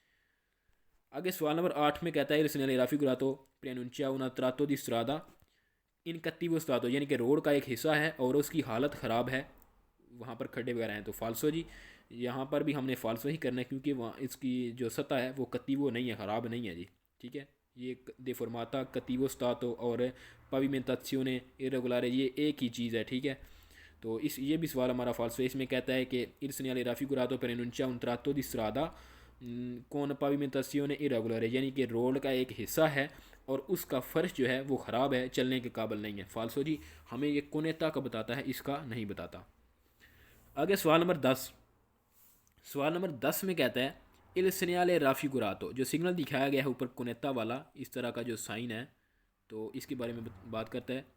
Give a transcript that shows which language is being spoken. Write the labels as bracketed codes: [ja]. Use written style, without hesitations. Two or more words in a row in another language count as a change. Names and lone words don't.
[hi] आगे सवाल नंबर 8 में कहता है [it] il segnale raffigurato preannuncia un tratto di strada in cattivo stato, [hi] यानी कि रोड का एक हिस्सा है और उसकी हालत ख़राब है, वहाँ पर खड्डे वगैरह हैं, तो फाल्सो जी। यहाँ पर भी हमने फाल्सो ही करना है क्योंकि वहाँ इसकी जो सतह है वो कत्तीवो नहीं है, ख़राब नहीं है जी, ठीक है। ये [it] deformata cattivo stato [hi] और [it] pavimentazione irregolare [hi] ये एक ही चीज़ है, ठीक है। तो इस ये भी सवाल हमारा फाल्सो है। इसमें कहता है कि [it] il segnale raffigurato per enunciare un tratto di strada con pavimentazione irregolare, [hi] यानी कि रोड का एक हिस्सा है और उसका फर्श जो है वो ख़राब है, चलने के काबिल नहीं है। फाल्सो जी, हमें ये कोनेता का बताता है, इसका नहीं बताता। आगे सवाल नंबर 10। सवाल नंबर 10 में कहता है [it] il segnale raffigurato, [hi] जो सिग्नल दिखाया गया है ऊपर कोनेता वाला, इस तरह का जो साइन है, तो इसके बारे में बात करता है।